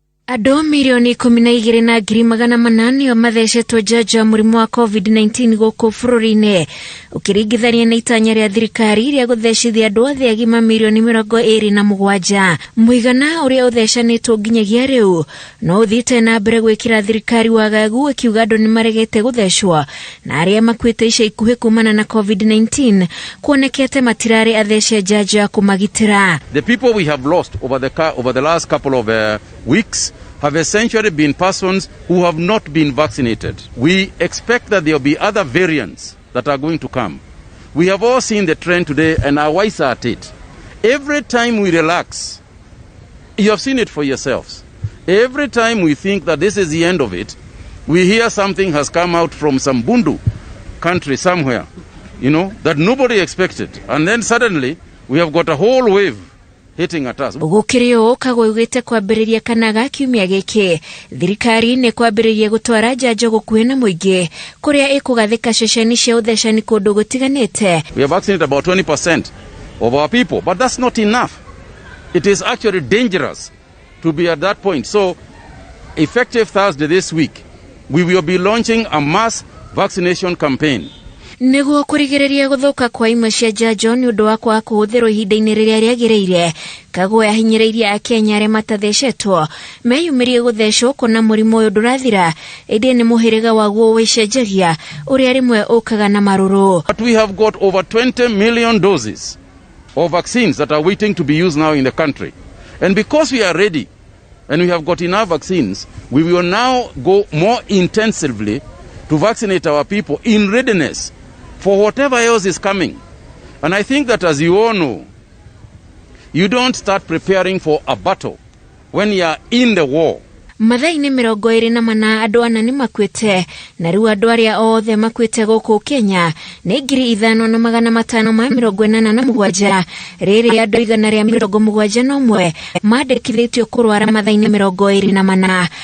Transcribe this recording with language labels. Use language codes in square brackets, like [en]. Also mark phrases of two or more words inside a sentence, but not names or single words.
[ki] Andũ milioni 12,800 mathecetwo njanjo ya mũrimũ wa COVID-19 gũkũ bũrũri-inĩ, ũkĩringithania na itanya rĩa thirikari rĩa gũthecithia andũ othe agima milioni 27. Mũigana ũrĩa ũthecanĩtwo nginyagia rĩu no ũthiĩte na mbere gwĩkĩra thirikari wagagu, ĩkiuga andũ nĩmaregete gũthecwo na arĩa makuĩte ica ikuhĩ kumana na COVID-19 kuonekete matirarĩ athece njanjo ya kũmagitĩra. [en] The people we have lost over the last couple of weeks have essentially been persons who have not been vaccinated. We expect that there will be other variants that are going to come. We have all seen the trend today and are wise at it. Every time we relax, you have seen it for yourselves. Every time we think that this is the end of it, we hear something has come out from some bundu country somewhere, that nobody expected. And then suddenly we have got a whole wave hitting at us. [ki] Gũkĩrĩo kagũĩte kwambĩrĩria kanaga kiumia gĩkĩ, thirikari nĩ kwambĩrĩria gũtwara njanjo gũkuhĩ na mũingĩ kũrĩa ĩkũgathĩka ceceni cia ũthecani kũndũ gũtiganĩte. [en] We have vaccinated about 20% of our people, but that's not enough. It is actually dangerous to be at that point. So, effective Thursday this week, we will be launching a mass vaccination campaign. [ki] Nĩguo kũrigĩrĩria gũthũka kwa imwe cia njanjo nĩ ũndũ wa kwaga kũhũthĩrwo ihinda-inĩ rĩrĩa rĩagĩrĩire, Kagwe ahinyĩrĩirie Akenya arĩa matathecetwo meyumĩrie gũthecwo kuona mũrimũ ũyũ ndũrathira, ĩndĩ nĩ mũhĩrĩga waguo wĩcenjagia ũrĩa rĩmwe ũkaga na marũrũ. [en] But we have got over 20 million doses of vaccines that are waiting to be used now in the country. And because we are ready and we have got enough vaccines, we will now go more intensively to vaccinate our people in readiness for whatever else is coming. And I think that, as you all know, you don't start preparing for a battle when you are in the war. [ki] Mathaa-inĩ 24 andũ ana nĩ makuĩte, na rĩu andũ arĩa othe makuĩte gũkũ Kenya nĩ 5,547. Rĩrĩ andũ 171 mandĩkithĩtio kũrwara mathaa-inĩ 24.